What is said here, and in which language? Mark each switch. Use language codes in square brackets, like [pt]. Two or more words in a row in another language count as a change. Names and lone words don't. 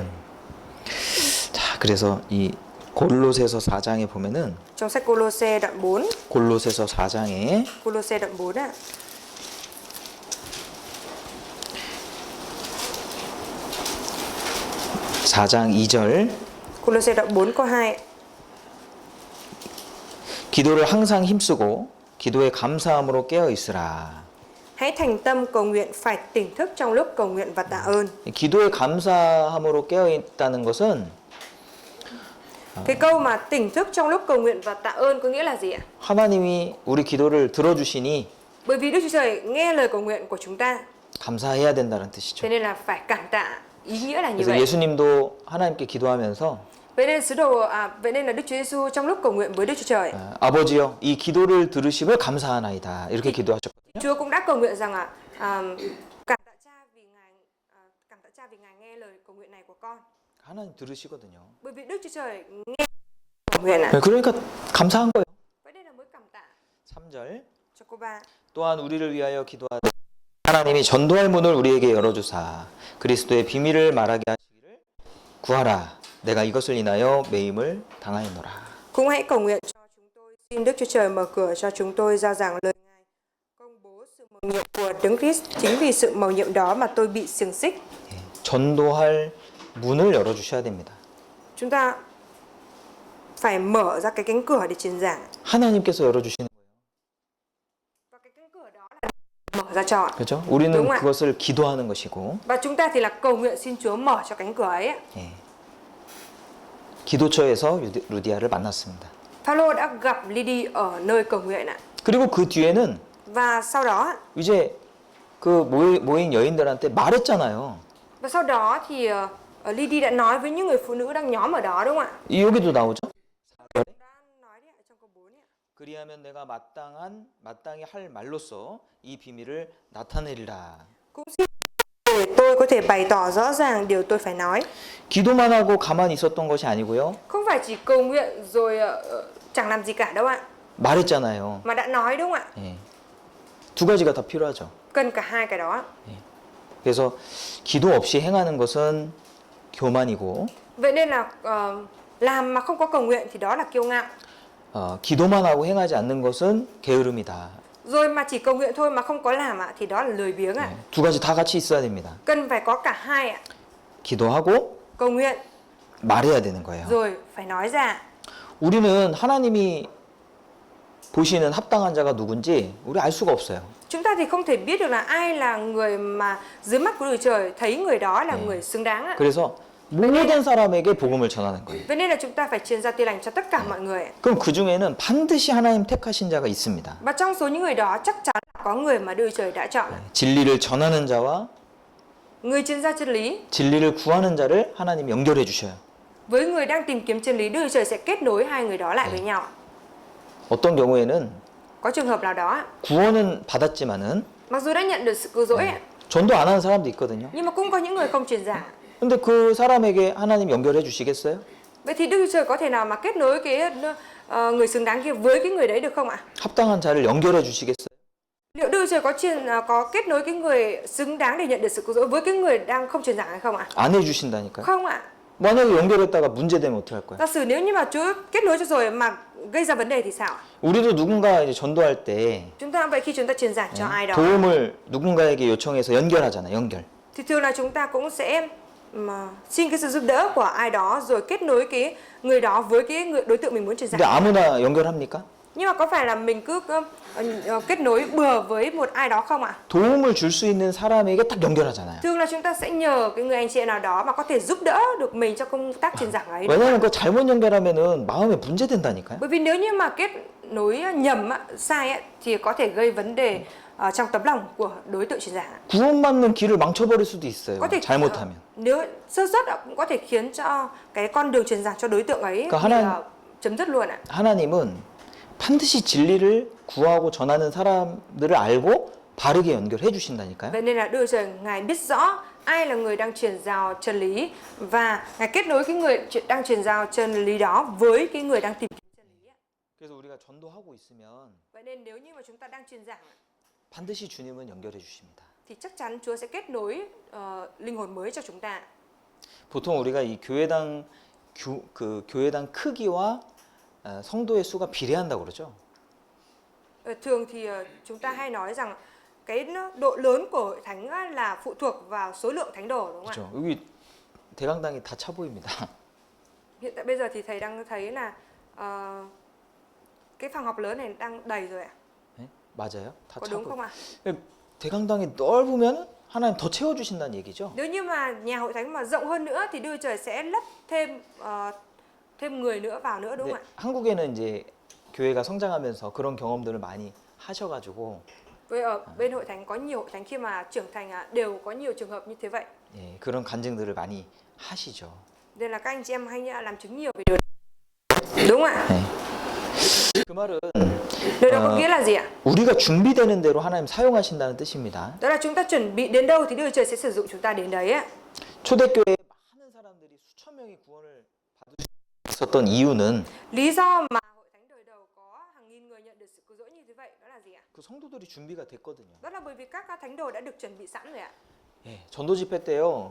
[ko] 자, 그래서 이 골로새서 4장에 보면은 [vi] Trong sách Cô-lô-sê đoạn 4, [ko] 골로새서 4장에 [vi] Cô-lô-sê đoạn 4 ạ. [ko] 4장 2절 [vi] Cô-lô-sê đoạn 4 câu 2. [ko] 기도를 항상 힘쓰고 기도에 감사함으로 깨어 있으라. [vi] Hãy thành tâm cầu nguyện, phải tỉnh thức trong lúc cầu nguyện và tạ ơn. [ko] 기도에 감사함으로 깨어 있다는 것은 [vi] Cái câu mà tỉnh thức trong lúc cầu nguyện và tạ ơn có nghĩa là gì ạ? [ko] 하나님이 우리 기도를 들어주시니 [vi] Bởi vì Đức Chúa Trời nghe lời cầu nguyện của chúng ta, [ko] 감사해야 된다는 뜻이죠. [vi] thế nên là phải cảm tạ. Ý nghĩa là như [ko] 그래서 [vi] vậy. [ko] 예수님도 하나님께 기도하면서 [vi] Vậy nên là Đức Chúa Giêsu trong lúc cầu nguyện với Đức Chúa Trời, [ko] 아버지여 이 기도를 들으심을 감사하나이다 이렇게 기도하셨거든요. [vi] Chúa cũng đã cầu nguyện rằng cảm tạ Cha vì Ngài nghe lời cầu nguyện này của con. [ko] 하나님 들으시거든요. [vi] Bởi vì Đức Chúa Trời nghe cầu nguyện ạ. [ko] 그러니까 감사한 거예요. [vi] Vậy nên là mới cảm tạ. [ko] 3절 [vi] Cho cô ba. [ko] 또한 우리를 위하여 기도하되 하나님이 전도할 문을 우리에게 열어주사 그리스도의 비밀을 말하게 하시기를 구하라. 내가 이것을 인하여 매임을 당하였노라. [vi] Cũng hãy cầu nguyện cho chúng tôi, xin Đức Chúa Trời mở cửa cho chúng tôi giao giảng lời Ngài, công bố sự mầu nhiệm của Đấng Christ. Chính vì sự mầu nhiệm đó mà tôi bị xiềng xích. [ko] 전도할 문을 열어주셔야 됩니다. [vi] Chúng ta phải mở ra cái cánh cửa để truyền giảng. [ko] 하나님께서 열어주시는 거예요. [vi] Và cái cánh cửa đó là mở ra cho. [ko] 그렇죠? 우리는 [vi] đúng ạ. [ko] 그것을 기도하는 것이고 [vi] Và chúng ta thì là cầu nguyện xin Chúa mở cho cánh cửa ấy. [ko] 예. 기도처에서 루디아를 만났습니다. [vi] Phaolô đã gặp Lydia ở nơi cầu nguyện ạ. [ko] 그리고 그 뒤에는 [vi] Và sau đó [ko] 이제 그 모인 여인들한테 말했잖아요. [vi] và sau đó thì Lydia đã nói với những người phụ nữ đang nhóm ở đó, đúng không ạ? [ko] 여기도 나오죠. [vi] Đã nói đấy ạ, trong câu 4 ạ. [ko] 그리하면 내가 마땅히 할 말로써 이 비밀을 나타내리라. [vi] Cũng xin để tôi có thể bày tỏ rõ ràng điều tôi phải nói. [ko] 기도만 하고 가만히 있었던 것이 아니고요. [vi] Không phải chỉ cầu nguyện rồi chẳng làm gì cả đâu ạ. [ko] 말했잖아요. [vi] Mà đã nói, đúng không ạ? [ko] 예. 두 가지가 다 필요하죠. [vi] Cần cả hai cái đó. [ko] 그래서 기도 없이 행하는 것은 교만이고 [vi] Vậy nên là làm mà không có cầu nguyện thì đó là kiêu ngạo. [ko] 기도만 하고 행하지 않는 것은 게으름이다. [vi] Rồi mà chỉ cầu nguyện thôi mà không có làm ạ thì đó là lười biếng ạ. [ko] 두 가지 다 같이 있어야 됩니다. [vi] Cần phải có cả hai ạ. [ko] 기도하고 [vi] Cầu nguyện [ko] 말해야 되는 거예요. [vi] rồi phải nói ra. [ko] 우리는 하나님이 보시는 합당한 자가 누군지 우리 알 수가 없어요. [vi] Chúng ta thì không thể biết được là ai là người mà dưới mắt của Đức Trời thấy người đó là người xứng đáng ạ. [ko] 그래서 모든 사람에게 복음을 전하는 거예요. [vi] Vậy nên là chúng ta phải truyền ra tin lành cho tất cả mọi người. [ko] 그럼 그 중에는 반드시 하나님 택하신 자가 있습니다. [vi] Và trong số những người đó chắc chắn là có người mà Đức Trời đã chọn. [ko] 진리를 전하는 자와 [vi] Người chuyên gia chân lý [ko] 진리를 구하는 자를 하나님이 연결해 주셔요. [vi] với người đang tìm kiếm chân lý, Đức Chúa Trời sẽ kết nối hai người đó lại với nhau. [ko] 어떤 경우에는 [vi] Có trường hợp nào đó, [ko] 구원은 받았지만은 [vi] mặc dù đã nhận được sự cứu rỗi, [ko] 전도 안 하는 사람도 있거든요. [vi] nhưng mà cũng có những người không truyền giảng. [ko] 근데 그 사람에게 하나님 연결해 주시겠어요? [vi] Vậy thì Đức Chúa Trời có thể nào mà kết nối cái người xứng đáng kia với cái người đấy được không ạ? [ko] 합당한 자를 연결해 주시겠어요? [vi] Liệu Đức Chúa Trời có kết nối cái người xứng đáng để nhận được sự cứu rỗi với cái người đang không truyền giảng hay không ạ? [ko] 안 해주신다니까요. [vi] Không ạ. [ko] 만약에 연결했다가 문제되면 어떡할 거야? [vi] Giả sử nếu như mà Chúa kết nối cho rồi mà gây ra vấn đề thì sao ạ? [ko] 우리도 누군가 이제 전도할 때 [vi] Chúng ta vậy khi chúng ta truyền giảng cho ai đó [ko] 도움을 누군가에게 요청해서 연결하잖아, 연결. [vi] thì thường là chúng ta cũng sẽ mà xin cái sự giúp đỡ của ai đó rồi kết nối cái người đó với cái đối tượng mình muốn truyền [ko] 근데 [vi] giảng. [ko] 아무나 연결합니까? [vi] Nhưng mà có phải là mình cứ kết nối bừa với một ai đó không ạ? [ko] 도움을 줄 수 있는 사람에게 딱 연결하잖아요. [vi] Thường là chúng ta sẽ nhờ cái người anh chị em nào đó mà có thể giúp đỡ được mình trong công tác truyền giảng ấy. [ko] 왜냐면 그 잘못 연결하면은 마음에 문제 된다니까요. [vi] Bởi vì nếu như mà kết nối nhầm sai thì có thể gây vấn đề trong tấm lòng của đối tượng truyền giảng. [ko] 구원받는 길을 망쳐버릴 수도 있어요. [vi] Có thể [ko] 잘못하면. [vi] nếu sơ suất cũng có thể khiến cho cái con đường truyền giảng cho đối tượng ấy Cả bị, [ko] 하나- [vi] chấm dứt luôn ạ. [ko] 하나님은 반드시 진리를 구하고 전하는 사람들을 알고 바르게 연결해 주신다니까요. [vi] Vậy nên là Đức Chúa Trời Ngài biết rõ ai là người đang truyền giao chân lý và Ngài kết nối cái người đang truyền giao chân lý đó với cái người đang tìm kiếm chân lý. [ko] 그래서 우리가 전도하고 있으면 [vi] Vậy nên nếu như mà chúng ta đang truyền giảng [ko] 반드시 주님은 연결해 주십니다. [vi] thì chắc chắn Chúa sẽ kết nối linh hồn mới cho chúng ta. [ko] 보통 우리가 이 교회당 크기와 성도의 수가 비례한다고 그러죠. [vi] Thường thì chúng ta hay nói rằng cái độ lớn của hội thánh là phụ thuộc vào số lượng thánh đồ, đúng không ạ? [ko] 그렇죠. 여기 대강당이 다 차 보입니다. [vi] Hiện tại bây giờ thì thầy đang thấy là cái phòng học lớn này đang đầy rồi ạ. [ko] 네? 맞아요. 다 [vi] Có [ko] 차 [vi] đúng [ko] 보여. [vi] không ạ? [ko] 대강당이 넓으면 하나님 더 채워 주신다는 얘기죠. [vi] Nếu như mà nhà hội thánh mà rộng hơn nữa thì Đức Chúa Trời sẽ lấp thêm người nữa vào nữa, đúng [ko] 근데 [vi] không ạ? [ko] 한국에는 이제 교회가 성장하면서 그런 경험들을 많이 하셔가지고 [vi] Với ở bên hội thánh có nhiều hội thánh khi mà trưởng thành đều có nhiều trường hợp như thế vậy. [ko] 예, 그런 간증들을 많이 하시죠. [vi] Nên là các anh chị em hay làm chứng nhiều về điều đó. Đúng không ạ? [ko] 네. 그 말은 [vi] Điều đó có nghĩa là gì ạ? [ko] 우리가 준비되는 대로 하나님 사용하신다는 뜻입니다. [vi] Đó là chúng ta chuẩn bị đến đâu thì Đức Chúa Trời sẽ sử dụng chúng ta đến đấy ạ. [ko] 초대교회에 많은 사람들이 수천 명이 구원을 받을 수 있었던 이유는 [vi] Lý do mà hội thánh đời đầu có hàng nghìn người nhận được sự cứu rỗi như thế vậy đó là gì ạ? [ko] 그 성도들이 준비가 됐거든요. [vi] Đó là bởi vì các thánh đồ đã được chuẩn bị sẵn rồi ạ. [ko] 예, 전도 집회 때요.